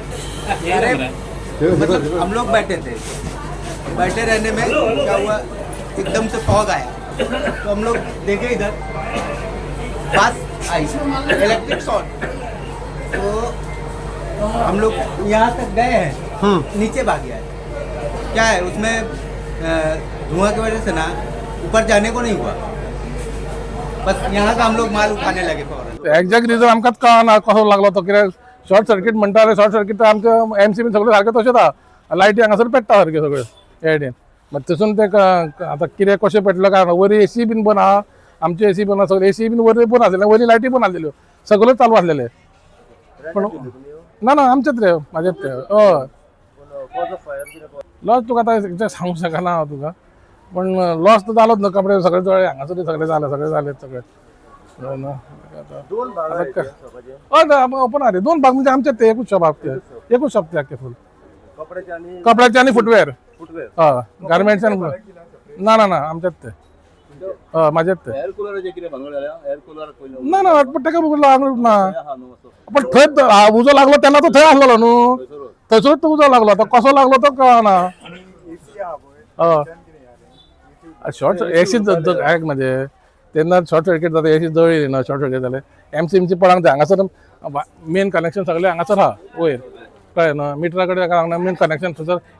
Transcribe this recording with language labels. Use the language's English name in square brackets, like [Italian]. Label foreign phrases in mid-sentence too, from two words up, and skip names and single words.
[Hindi] अरे मतलब हम लोग बैठे थे, बैठे रहने में क्या हुआ, एकदम से फॉग आया तो हम लोग देखे इधर बस आई [English] electric short. [Hindi] तो हम लोग यहाँ तक गए हैं, नीचे भाग गया है. क्या है उसमें धुआं की वजह से ना ऊपर जाने को नहीं हुआ, बस यहाँ का हम लोग माल उठाने लगे फौरन. [English] exact reason [Konkani] आमकांच कळना कसो लागलो तो. कित्याक [English] short circuit [Konkani] म्हणटा [English] short circuit [Konkani] आमच्या एमसीबी सगळे सारखे तशेंच आहा. लायटी हांगासर पेट्टा सारखे सगळे एडीन. मागीर थंयसून ते आतां कितें कशें पेटलो काय वरी एसी बीन बंद आहा. आमची एसी बंद आहा, सगळे एसी बीन वरी बंद आसलेले, वरी लायटी बंद आसलेल्यो, सगळे चालू आसलेले. पण ना आमचेच रे, म्हाजेच ते. हय लॉस तुका आतां सांगूंक शकना हांव तुका. पण लॉस तर जालोच न्हू. कपडे सगळे जळ्ळे, हांगासर सगळे जाले सगळे. [Marathi] हो ना. दोन भाग आहेत आता त्या शॉपाचे. ओपन आहे 2 भाग म्हणजे आमच्यात ते एकूच शॉप आहे एकूच शॉप ते अख्खे फुल कपड्याचे आणि कपड्याचे आणि फुटवेअर फुटवेअर. हा गारमेंट्स आणि ना ना ना आमच्यात ते माझ्यात ते [English] air cooler [Marathi] जे किती भांगड झाल्या [English] air cooler [Marathi] पहिले ना ना पण काय बघू लागलो ना हा नो असो [Konkani] पण थंय उजो लागलो त्यांना तर थंय आसलो न्हू थंयसरूच तो उजो लागलो आता कसो लागलो तो कळना शॉर्ट एसी एक म्हणजे तेन्ना [English] short circuit [Konkani] जाता एसी जळली ना [English] short circuit [Konkani] जाले एमसी पळांक जाय हांगासर [English] main connection [Konkani] सगळे हांगासर आहा वयर कळ्ळें न्हू मिटरा कडेन [English] main connection [Konkani] थंयसर